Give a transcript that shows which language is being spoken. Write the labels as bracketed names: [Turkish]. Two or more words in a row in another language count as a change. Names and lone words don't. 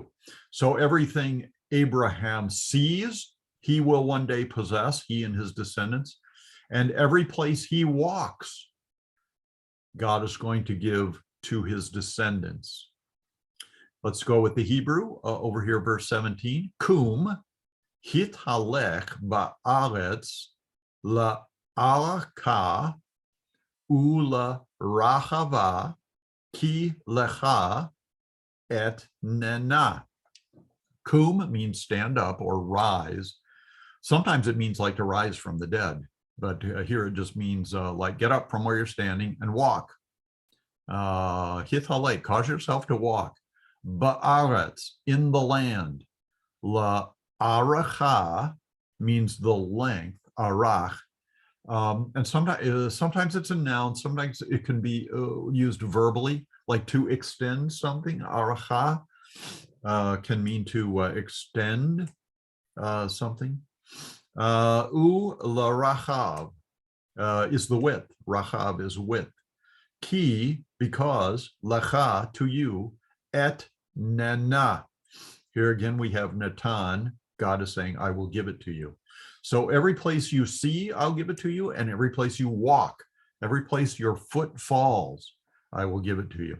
[English] So everything Abraham sees, he will one day possess, he and his descendants. And every place he walks, God is going to give to his descendants. Let's go with the Hebrew over here, verse 17. [Hebrew] קום התהלך בארץ לארכה ולרחבה כי לך אתננה. [English] Kum means stand up or rise. Sometimes it means like to rise from the dead, but here it just means like get up from where you're standing and walk. Hithalech, cause yourself to walk. Ba'aretz, in the land. La aracha means the length, arach. And sometimes it's a noun, sometimes it can be used verbally, like to extend something. Aracha can mean to extend something. U la rachav is the width. Rachav is width. Ki, because, lecha, to you, [Hebrew] אתננה. [English] Here again, we have Natan. God is saying, I will give it to you. So every place you see, I'll give it to you. And every place you walk, every place your foot falls, I will give it to you.